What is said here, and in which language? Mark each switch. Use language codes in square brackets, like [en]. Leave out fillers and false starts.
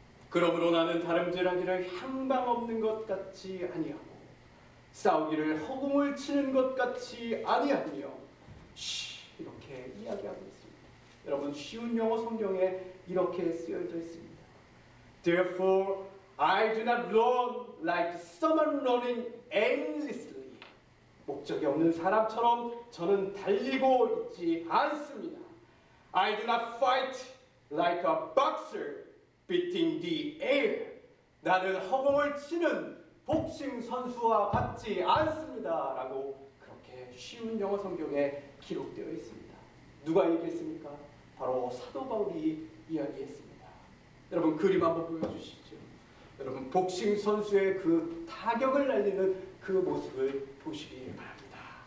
[ko] 그러므로 나는 다름질하기를 향방 없는 것 같이 아니하고 싸우기를 허공을 치는 것 같이 아니하며 이렇게 이야기하고 있습니다. 여러분 쉬운 영어 성경에 이렇게 쓰여져 있습니다. [en] Therefore I do not run like someone running aimlessly. [ko] 목적이 없는 사람처럼 저는 달리고 있지 않습니다. [en] I do not fight like a boxer beating the air. [ko] 나는 허공을 치는 복싱 선수와 같지 않습니다. 라고 그렇게 쉬운 영어 성경에 기록되어 있습니다. 누가 얘기했습니까? 바로 사도 바울이 이야기했습니다. 여러분 그림 한번 보여주시죠. 여러분 복싱 선수의 그 타격을 날리는 그 모습을 보시기 바랍니다.